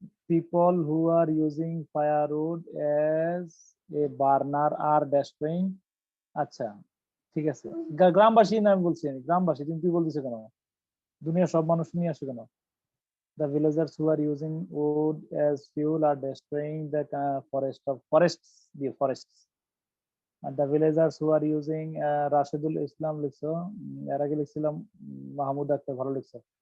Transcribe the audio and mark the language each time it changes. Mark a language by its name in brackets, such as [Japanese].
[English] People who are using firewood as a burner are destroying. [Bangla] আচ্ছা ঠিক আছে, গ্রামবাসী না আমি বলছি, গ্রামবাসী। তুমি কি বলতেছো কেন? দুনিয়ার সব মানুষ নিয়ে আসো কেন? [English] The villagers who are using wood as fuel are destroying the forests. And the villagers who are using [Bangla] Rashedul Islam লিখছো, এর আগে লিখছিলাম মাহমুদ আক্তার, ভালো লিখছো।